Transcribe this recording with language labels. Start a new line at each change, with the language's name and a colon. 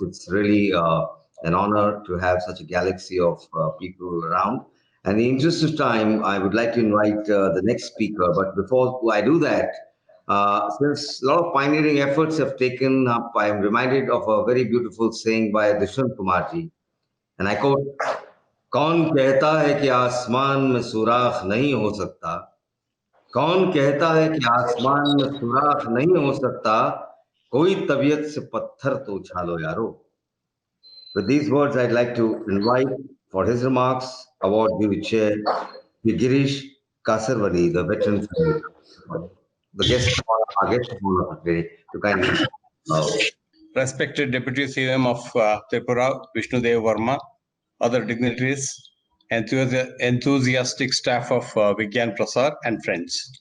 English: It's really an honor to have such a galaxy of people around. And in the interest of time, I would like to invite the next speaker. But before I do that, since a lot of pioneering efforts have taken up, I am reminded of a very beautiful saying by Dushant Kumar ji. And I quote,
Hindi: "कौन कहता है कि आसमान में सुराख नहीं हो सकता? कौन कहता है कि आसमान में सुराख नहीं हो सकता? कोई तबीयत से पत्थर तो उछालो यारो."
English: With these words, I'd like to invite for his remarks award due chair Girish Kasarwadi, the veteran, the guest of honor today, to kindly. Respected Deputy CM of Tripura, Vishnu Dev Verma, other dignitaries, enthusiastic staff of Vigyan Prasad, and friends.